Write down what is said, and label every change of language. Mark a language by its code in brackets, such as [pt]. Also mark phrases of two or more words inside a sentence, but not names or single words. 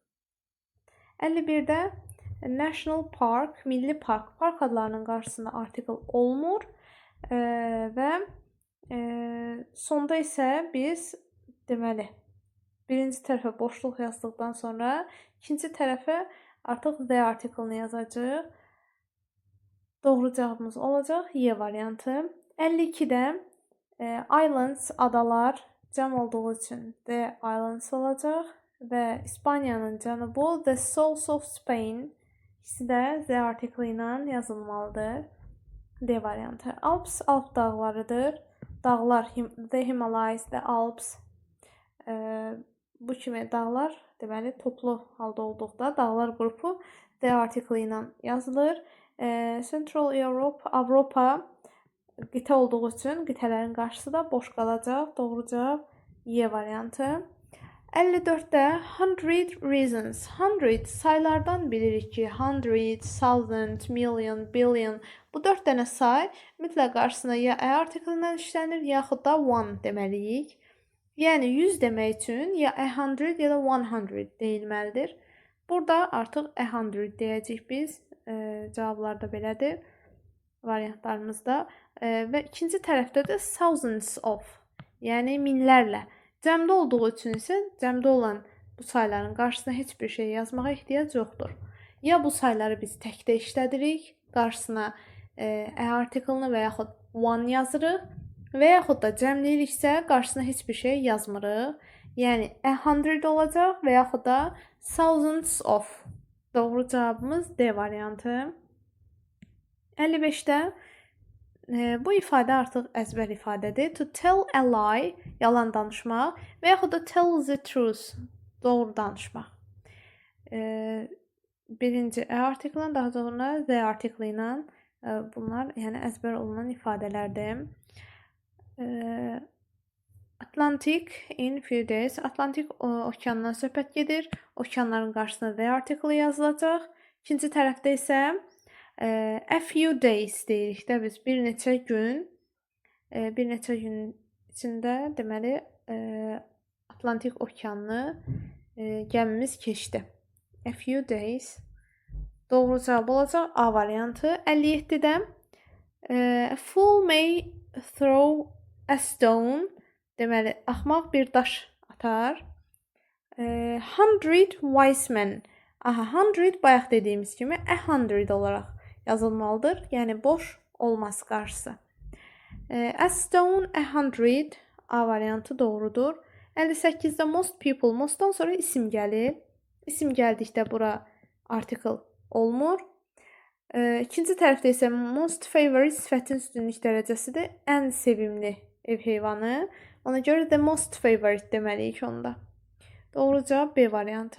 [az] 51-də National Park, Milli Park, park adlarının qarşısında article olmur və sonda isə biz deməli birinci tərəfə boşluq yazdıqdan sonra ikinci tərəfə artıq [en] the article- [az] ını yazacağıq. Doğru cavabımız olacaq Y variantı. 52-də islands, adalar cəm olduğu üçün [en] the islands [az] olacaq və İspaniyanın cənubu [en] the south of Spain [az] ikisi də the article ilə yazılmalıdır. D variantı. Alps, Alp dağlarıdır. Dağlar, [en] the Himalayas, the Alps. [az] Bu kimi dağlar, deməli, toplu halda olduqda dağlar qrupu the article ilə yazılır. Central Europe, Avropa qitə olduğu üçün qitələrin qarşısı da boş qalacaq. Doğru cavab Y variantı. 54-də 100 reasons. 100 saylardan bilirik ki, 100, 1000, [en] million, billion. [az] Bu 4 dənə say mütləq qarşısına ya ə artiklindən işlənir, yaxud da one deməliyik. Yəni 100 demək üçün ya 100 ya da 100 deyilməlidir. Burada artıq 100 deyəcəyik biz. Cavablar da belədir variantlarımızda. Və ikinci tərəfdə də [en] thousands of, [az] yəni minlərlə. Cəmdə olduğu üçün isə cəmdə olan bu sayların qarşısına heç bir şey yazmağa ehtiyac yoxdur. Ya bu sayları biz təkdə işlədirik, qarşısına artiklını və yaxud one yazırıq və yaxud da cəmləyiriksə qarşısına heç bir şey yazmırıq. Yəni 100 olacaq və yaxud da [en] thousands of. [az] Doğru cavabımız D variantı. 55-də bu ifadə artıq əzbər ifadədir. [en] To tell a lie, [az] yalan danışmaq və yaxud da [en] tell the truth, [az] doğru danışmaq. Birinci ə artikli, daha sonra the artikli ilə bunlar yəni əzbər olunan ifadələrdir. [en] Atlantic in few days. [az] Atlantik okeandan söhbət gedir. Okeanların qarşısına the artikli yazılacaq. İkinci tərəfdə isə [en] a few days [az] deyirik də biz, bir neçə gün içində deməli Atlantik okeanını gəmimiz keçdi. [en] A few days. [az] Doğru cavab olacaq A variantı. [en] 57-də a fool may throw a stone, [az] deməli axmaq bir daş atar. [en] 100 wise men. [az] Aha, 100 bayaq dediyimiz kimi 100 olaraq yazılmalıdır. Yəni boş olmaz qarşısı. [en] A stone [az] 100 A variantı doğrudur. [en] 58-də most people, [az] mostdan sonra isim gəlir. İsim gəldikdə bura article olmur. İkinci tərəfdə isə [en] most favorite [az] sifətin üstünlük dərəcəsidir. Ən sevimli ev heyvanı. Ona görə də [en] most favorite [az] deməliyik onda. Doğru cavab B variantı.